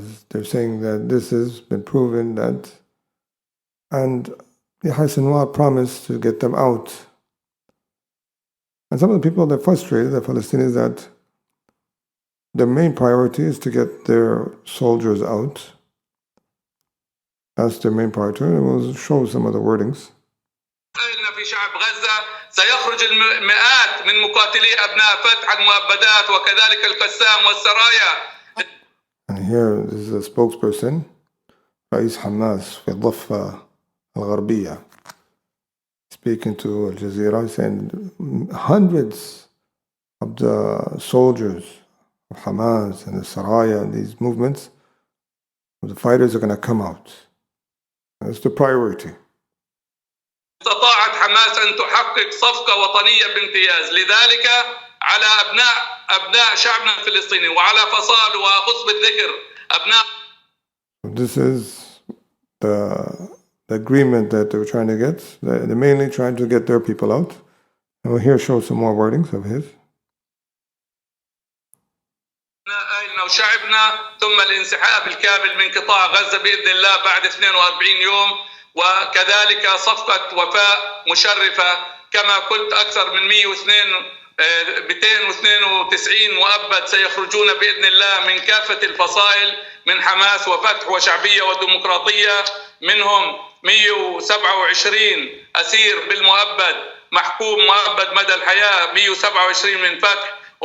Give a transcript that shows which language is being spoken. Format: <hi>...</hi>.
<en>They're saying that this has been proven that, and Yahya Sinwar promised to get them out. And some of the people, they're frustrated, the Palestinians, that their main priority is to get their soldiers out. That's their main priority. And we'll show some of the wordings.</en> <ar>في شعب غزة سيخرج المئات من مقاتلي أبناء فتح المؤبدات وكذلك القسام والسرايا.</ar> <en>And here this is a spokesperson, H4mas</en> <ar>في الضفة الغربية,</ar> <en>speaking to Al Jazeera, saying hundreds of the soldiers of Hamas and the Saraya and these movements, the fighters are going to come out. That's the priority.</en> <ar>استطاعت حماس أن تحقق صفقة وطنية بامتياز، لذلك على أبناء شعبنا الفلسطيني وعلى فصائل وأخص بالذكر أبناء.</ar> <en>This is the agreement that they were trying to get. They're mainly trying to get their people out. And we'll here show some more wordings of his.</en> <ar>أهلنا وشعبنا ثم الانسحاب الكامل من قطاع غزة بإذن الله بعد 42 يوم، وكذلك صفقة وفاء مشرفة كما قلت أكثر من 292 مؤبد سيخرجون بإذن الله من كافة الفصائل من حماس وفتح وشعبية وديمقراطية، منهم 127 أسير بالمؤبد محكوم مؤبد مدى الحياة، 127 من فتح.</ar>